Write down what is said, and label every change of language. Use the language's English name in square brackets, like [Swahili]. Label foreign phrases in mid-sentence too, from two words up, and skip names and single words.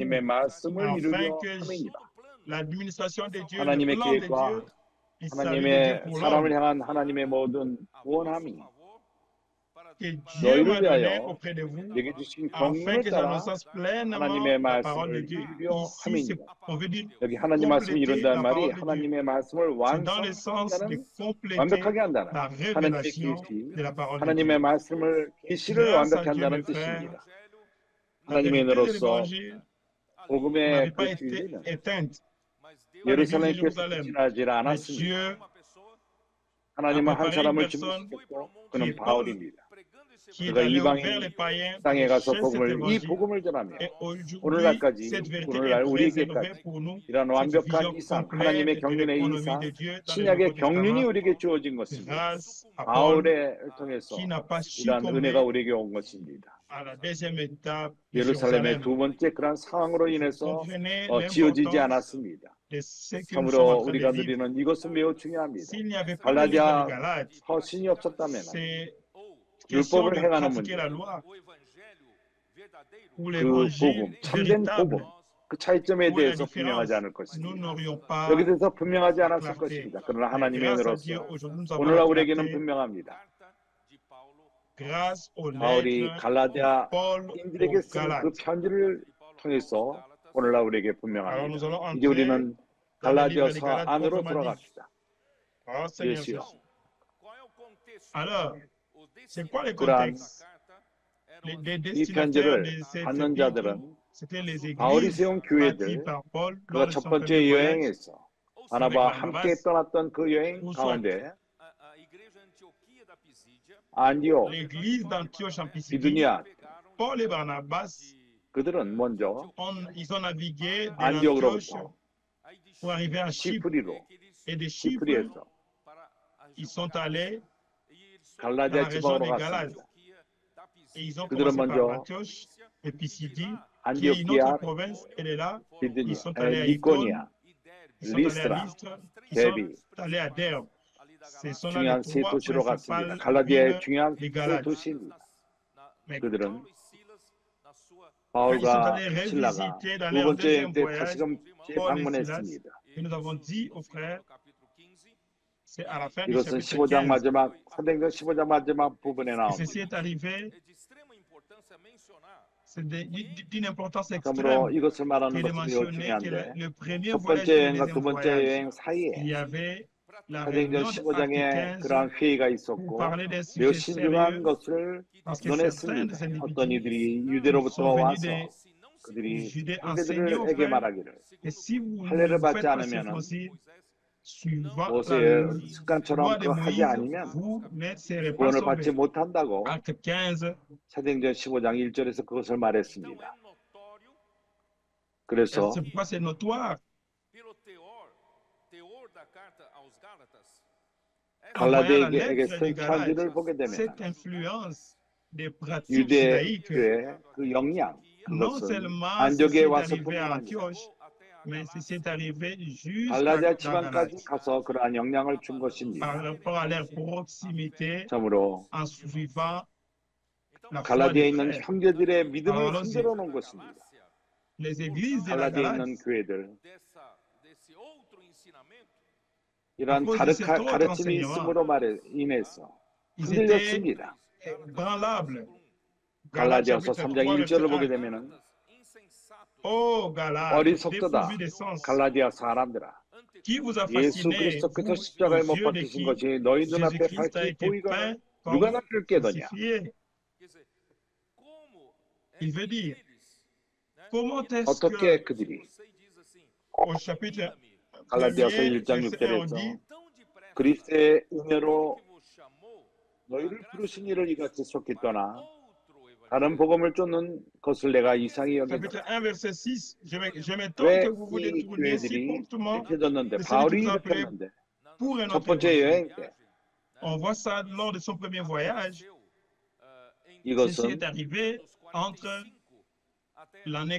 [Korean] 하나님의 말씀을 [French] afin [Korean] 이루려 [French] que [Korean] 함이니라. [French] l'administration de Dieu, le [Korean] 하나님의 [French] plan de Dieu, [Korean] 계획과 [French] le salut de Dieu [Korean] 하나님의 [French] pour [Korean] 사람을 [French] l'homme, [Korean] 향한 하나님의 모든 구원함이 [French] que Dieu [Korean] 너희를 [French] m'a donné [Korean] 위하여 [French] auprès de vous, [Korean] 내게 주신 [French] afin [Korean] 경륜을 [French] que [Korean] 따라 [French] j'annonce pleinement [Korean] 하나님의 [French] la parole de [Korean] 말씀을 [French] Dieu. [Korean] 이루려 [French] Ici, [Korean] 함이니라. [French] on veut dire [Korean] 여기 하나님 말씀을 [French] compléter [Korean] 이룬다는 [French] la [Korean] 말이 [French] parole de Dieu. [Korean] 하나님의 말씀을 [French] C'est dans le sens de [Korean] 완성한다는 [French] compléter [Korean] 완벽하게 한다는 [French] la [Korean] 하나님의 [French] révélation [Korean] 계시, [French] de la parole de [Korean] 하나님의 [French] Dieu. [Korean] 말씀을 계시를 [French] Grâce à [Korean] 완벽히 [French] Dieu, [Korean] 한다는 [French] mes frères, [Korean] 뜻입니다. [French] la [Korean] 하나님의 [French] vérité de [Korean] 은혜로서 [French] l'évangile [Korean] 복음의 [French] n'avait [Korean] 그 [French] pas été [Korean] 진리는 [French] éteinte par l'église de [Korean] 예루살렘 교회에서 [French] Jérusalem. [Korean] 지나지 [French] Mais [Korean] 않았습니다. [French] Dieu [Korean] 하나님은 한 [French] préparé une [Korean] 사람을 [French] personne [Korean] 준비시켰고 [French] qui [Korean] 그는 [French] est Paul, [Korean] 바울입니다. [French] qui est [Korean] 그가 [French] allé [Korean] 이방인 [French] vers les païens pour [Korean] 땅에 가서 [French] prêcher cet [Korean] 이 [French] évangile. [Korean] 복음을 전하며 [French] Et aujourd'hui, [Korean] 오늘날까지 [French] cette vérité est [Korean] 오늘날 [French] préservée [Korean] 우리에게까지 [French] pour nous. [Korean] 이런 [French] Cette [Korean] 완벽한 [French] vision [Korean] 이상 [French] complète [Korean] 하나님의 [French] de [Korean] 경륜의 [French] l'économie [Korean] 이상 [French] de Dieu dans le [Korean] 신약의 [French] Nouveau [Korean] 경륜이 [French] Testament, [Korean] 우리에게 주어진 것입니다. [French] grâce à Paul, [Korean] 바울을 통해서 [French] qui n'a pas [Korean] 이러한 [French] succombé [Korean] 은혜가 우리에게 온 것입니다. [French] à la deuxième étape de [Korean] 예루살렘의 [French] Jérusalem. [Korean] 두 번째 그런 상황으로 [French] Vous [Korean] 인해서 [French] comprenez [Korean] 지어지지 [French] l'importance [Korean] 않았습니다. [French] de ce que nous sommes [Korean] 참으로 [French] en train de [Korean] 우리가 [French] vivre. [Korean] 누리는 이것은 매우 중요합니다. [French] S'il n'y avait pas l'église de [Korean] 갈라디아 [French] Galate, [Korean] 서신이 없었다면 [French] c'est question [Korean] 율법을 [French] de [Korean] 행하는 [French] pratiquer la [Korean] 문제, [French] loi ou [Korean] 그 [French] l'évangile [Korean] 복음, 참된 [French] véritable. [Korean] 복음, 그 차이점에 [French] Où est la [Korean] 대해서 분명하지 [French] différence? [Korean] 않을 [French] Nous [Korean] 것입니다. [French] n'aurions pas [Korean] 여기 대해서 분명하지 [French] la [Korean] 않았을 [French] clarté. [Korean] 것입니다. 그러나 [French] Mais [Korean] 하나님의 [French] grâce à Dieu, [Korean] 은혜로서 [French] aujourd'hui, nous avons [Korean] 오늘날 [French] la [Korean] 우리에게는 [French] clarté [Korean] 분명합니다. [French] grâce aux [Korean] 바울이 [French] lettres de [Korean] 갈라디아 [French] Paul [Korean] 인들에게 [French] aux [Korean] 쓴 그 [French] Galates. [Korean] 편지를 통해서 오늘날 우리에게 [French] Alors nous [Korean] 분명합니다. [French] allons [Korean] 이제 [French] entrer [Korean] 우리는 [French] dans le livre des [Korean] 갈라디아서 [French] Galates [Korean] 안으로 [French] proprement dit. [Korean] 들어갑시다. [French] Oh Seigneur [Korean] 예수여. [French] Jésus. Alors, c'est quoi le [Korean] 그러한 [French] contexte? Les [Korean] 이 [French] destinataires de [Korean] 편지를 [French] cette [Korean] 받는 [French] épître, [Korean] 자들은 [French] c'était les [Korean] 바울이 [French] églises [Korean] 세운 [French] bâties [Korean] 교회들, [French] par Paul [Korean] 그가 [French] lors de [Korean] 첫 [French] son [Korean] 번째 [French] premier voyage [Korean] 여행에서 [French] avec [Korean] 바나바와 함께 [French] Barnabas, [Korean] 떠났던 그 여행 [French] ou soit [Korean] 가운데 안디옥, [French] l'église d'Antioche en Pisidie. [Korean] 비두니아 [French] Paul et Barnabas, [Korean] 그들은 먼저 [French] ils ont navigué de [Korean] 안디옥으로부터 [French] l'Antioche pour arriver à Chypre. [Korean] 시프리로, [French] Et de Chypre, [Korean] 시프리에서 [French] ils sont allés dans la [Korean] 갈라디아 [French] région [Korean] 지방으로 [French] des Galates. [Korean] 갔습니다. [French] Et ils ont [Korean] 그들은 [French] commencé par [Korean] 먼저 [French] Antioche et Pisidie, qui est une [Korean] 안디오키아, [French] autre province. Elle est là. [Korean] 비두니아, [French] Ils sont allés à Icône, [Korean] 니코니아, [French] ils sont allés à [Korean] 리스트라, [French] Lystre, ils [Korean] 데비 [French] sont allés à Derbe. Ce sont là les [Korean] 중요한 세 [French] trois [Korean] 도시로 갔습니다. [French] principales [Korean] 갈라디아의 [French] villes [Korean] 중요한 [French] des [Korean] 세 [French] Galates. [Korean] 도시입니다. [French] Mais [Korean] 그들은 [French] quand ils sont [Korean] 바울과 [French] allés [Korean] 신라가 [French] revisiter dans [Korean] 두 [French] leur [Korean] 번째 [French] deuxième [Korean] 여행 때 [French] voyage, [Korean] 다시금 [French] Paul et Silas, [Korean] 방문했습니다. [French] et nous avons dit aux frères, c'est à la fin du [Korean] 이것은 [French] chapitre [Korean] 15장 [French] 15. [Korean] 마지막 사도행전 15장 마지막 부분에 [French] Et [Korean] 나옵니다. [French] ceci est arrivé, c'est d'une importance [Korean] 그러므로 [French] extrême [Korean] 이것을 [French] que [Korean] 말하는 [French] de [Korean] 것은 매우 [French] mentionner que [Korean] 중요한데 [French] le premier [Korean] 첫 [French] voyage [Korean] 번째 [French] et le [Korean] 여행과 두 [French] deuxième [Korean] 번째 [French] voyage, [Korean] 여행 사이에 [French] il y avait la [Korean] 사도행전 [French] réunion de Acte [Korean] 15장에 [French] 15 [Korean] 그러한 회의가 [French] pour [Korean] 있었고 [French] parler des [Korean] 매우 [French] sujets [Korean] 신중한 [French] sérieux, [Korean] 것을 [French] parce que certains [Korean] 논했습니다. [French] des [Korean] 어떤 [French] individus [Korean] 이들이 [French] qui [Korean] 유대로부터 [French] sont venus [Korean] 와서 [French] de [Korean] 그들이 [French] Judée enseigner aux [Korean] 형제들에게 [French] frères, [Korean] 말하기를 [French] et si vous [Korean] 할례를 [French] ne [Korean] 받지 [French] faites pas [Korean] 않으면은 [French] circoncis, suivant la [Korean] 모세의 [French] loi [Korean] 습관처럼 [French] de [Korean] 그거 하지 [French] Moïse, [Korean] 않으면 [French] vous ne serez pas [Korean] 구원을 받지 [French] sauvés. [Korean] 못한다고 [French] Acte 15, [Korean] 사도행전 15장 1절에서 그것을 말했습니다. [French] c'est [Korean] 그래서 [French] pourquoi c'est notoire. En voyant la [Korean] 갈라디아에게 [French] lettre [Korean] 쓴 [French] des Galates, [Korean] 편지를 보게 되면 [French] cette influence des pratiques [Korean] 유대 [French] judaïques, [Korean] 교회 그 영향 [French] non [Korean] 그것은 [French] seulement [Korean] 안디옥에 [French] ceci est [Korean] 와서 [French] arrivé à [Korean] 분명합니다. [French] Antioche, mais ceci est arrivé jusqu'à [Korean] 갈라디아 [French] la [Korean] 지방까지 [French] Galatie. [Korean] 가서 그러한 영향을 준 [French] Par [Korean] 것입니다. [French] rapport à leur proximité, [Korean] 참으로 [French] en suivant la foi des [Korean] 갈라디아에 있는 [French] frères. [Korean] 형제들의 [French] Alors [Korean] 믿음을 [French] allons-y. [Korean] 흔들어 놓은 것입니다. [French] Les églises de la [Korean] 갈라디아에 있는 [French] Galatie, [Korean] 교회들 [Portuguese] desse outro ensinamento, [Korean] 이러한 [French] cause de cet autre [Korean] 가르침이 [French] enseignement, [Korean] 있음으로 인해서 [French] ils étaient [Korean] 흔들렸습니다. [French] branlables. Galates [Korean] 갈라디아서 [French] chapitre [Korean] 3장 [French] 3, [Korean] 1절을 [French] verset [Korean] 보게 [French] 1. [Korean] 되면은 [French] Ô Galates, [Korean] 어리석도다 [French] dépourvus de sens, [Korean] 갈라디아 사람들아 [French] qui vous a [Korean] 예수 [French] fasciné, [Korean] 그리스도께서 [French] vous, [Korean] 십자가에 [French] aux [Korean] 못 [French] yeux de [Korean] 박히신 [French] qui [Korean] 것이 너희 눈앞에 [French] Jésus-Christ a [Korean] 밝히 [French] été [Korean] 보이거늘 [French] peint [Korean] 누가 [French] comme [Korean] 너를 깨더냐. [French] crucifié? [Portuguese] quer dizer, como [French] Il veut dire, [Portuguese] eles, né, [French] comment est-ce [Korean] 어떻게 [French] que [Korean] 그들이 [Portuguese] versículo 6 diz assim, [French] au chapitre [Korean] 갈라디아서 [French] 1er, [Korean] 1장 [French] verset 1, on [Korean] 6절에서 [French] dit, [Portuguese] tão depressa, [Korean] 그리스도의 [Portuguese] aquele [Korean] 은혜로 [Portuguese] que vos chamou, [Korean] 너희를 부르신 이를 이같이 속히 떠나 [Portuguese] outro evangelho. [Korean] 다른 복음을 쫓는 것을 내가 이상히 [French] chapitre [Korean] 여기노라. [French] 1, verset 6, je m'étonne [Korean] 왜 [French] que vous vous [Korean] 이 [French] détourniez si [Korean] 교회들이 [French] promptement [Korean] 일으켜졌는데 [French] de celui qui [Korean] 바울이 [French] vous a appelé [Korean] 일으켰는데 [French] pour un [Korean] 첫 [French] autre [Korean] 번째 [French] évangile. [Korean] 여행 때 [French] On voit ça lors de son premier voyage. Ceci [Korean] 이것은 [French] est arrivé entre l'année